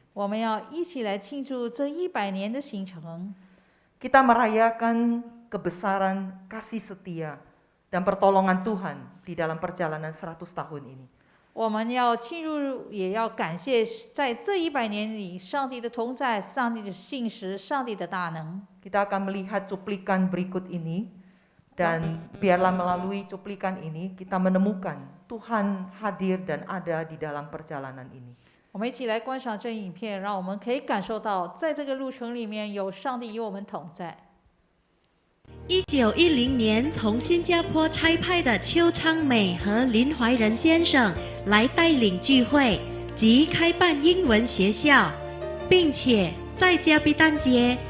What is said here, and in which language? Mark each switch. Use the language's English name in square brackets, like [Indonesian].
[Chinese] 我们要一起来庆祝这100年的行程。 [Indonesian] Kita merayakan kebesaran kasih setia dan pertolongan Tuhan di dalam perjalanan 100 tahun ini. [Chinese] 我们要庆祝，也要感谢在这100年里上帝的同在、上帝的信实、上帝的大能。 [Indonesian] Kita akan melihat cuplikan berikut ini dan biarlah melalui cuplikan ini kita menemukan Tuhan hadir dan ada di dalam perjalanan ini. [Chinese] 我们一起来观赏这影片，让我们可以感受到，在这个路程里面有上帝与我们同在。 1910年从新加坡差派的邱昌美和林怀仁先生来带领聚会及开办英文学校，并且在加比丹街